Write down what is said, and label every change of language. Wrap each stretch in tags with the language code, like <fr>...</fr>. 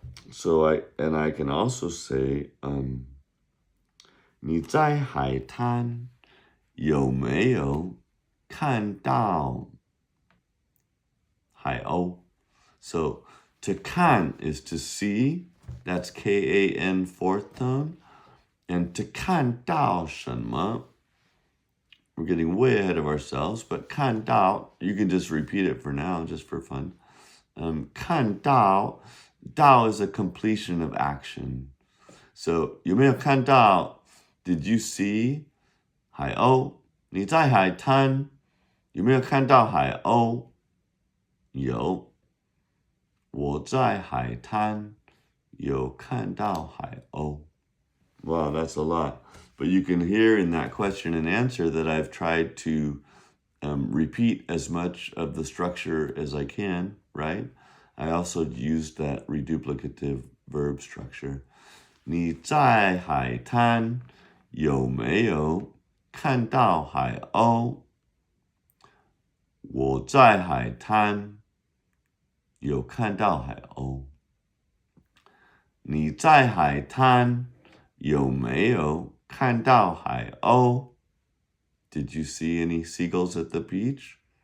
<en>So I can also say,</en> <zh>你在海滩有没有看到海鸥?</zh> <en>So to 看 is to see, that's K-A-N fourth tone. And to</en> <zh>看到什么?</zh> <en>We're getting way ahead of ourselves, but 看到, you can just repeat it for now, just for fun. 看到 Dao is a completion of action.</en> <zh>So 有没有看到?</zh> <en>Did you see 海鸥?</en> <zh>你在海滩有没有看到海鸥? 有。我在海滩有看到海鸥.</zh> <en>Wow, that's a lot. But you can hear in that question and answer that I've tried to repeat as much of the structure as I can, right? I also used that reduplicative verb structure.</en> <zh>你在海滩有没有看到海鸥? 我在海滩有看到海鸥。你在海滩有没有看到海鸥?</zh> <en>Did you see any seagulls at the beach?</en>